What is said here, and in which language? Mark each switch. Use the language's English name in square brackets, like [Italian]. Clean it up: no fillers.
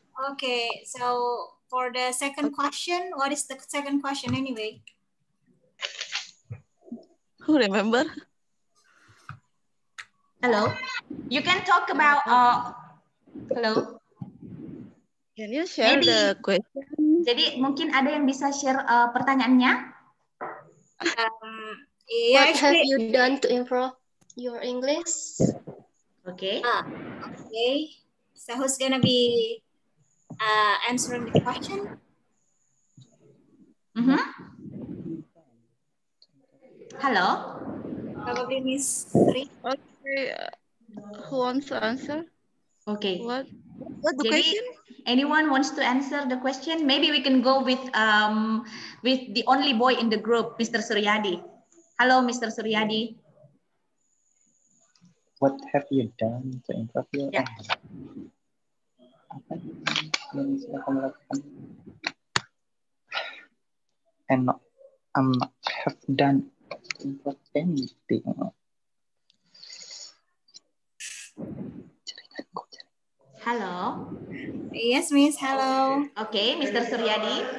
[English] Okay, so for the second question, what is the second question anyway? Who remember? Hello. You can talk about hello. Can you share the question? [Indonesian] Jadi mungkin ada yang bisa share pertanyaannya? [English] What have you done to improve your English? Okay. Okay. So who's gonna be answering the question? Hello. Probably Miss Tri. Okay. Who wants to answer? Okay. What the question? anyone wants to answer the question? Maybe we can go with the only boy in the group, Mr. Suryadi. Hello, Mr. Suryadi. What have you done to improve your English? [Indonesian] Apa yang sudah kamu lakukan? [English] And I'm not have done to improve anything. Hello. Yes, Miss. Hello. Okay, Mr. Suryadi.